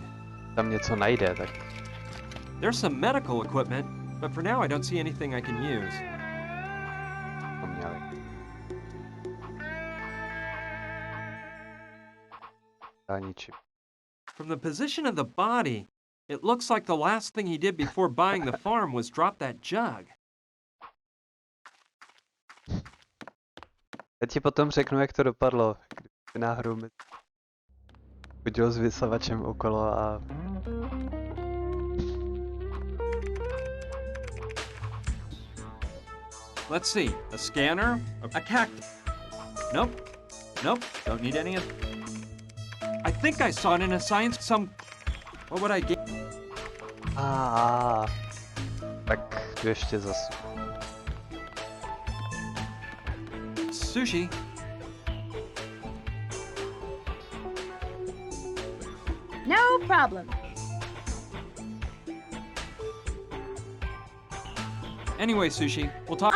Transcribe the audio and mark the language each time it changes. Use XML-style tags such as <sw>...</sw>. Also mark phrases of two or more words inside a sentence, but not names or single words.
<cs>Tam něco najde, tak...</cs> <en>There's some medical equipment, but for now I don't see anything I can use.</en> <cs>To měli.</cs> <en>From the position of the body, it looks like the last thing he did before buying the farm was drop that jug.</en> <cs>Já ti potom řeknu, jak to dopadlo, kdyby náhodou mi chodil s vysavačem okolo a...</cs> <en>Let's see, a scanner, a cactus. Nope, nope, don't need any of... I think I saw it in a science, what would I get?</en> <cs>Tak jdu ještě zase.</cs> <en>Sushi. No problem. Anyway, Sushi, we'll talk.</en>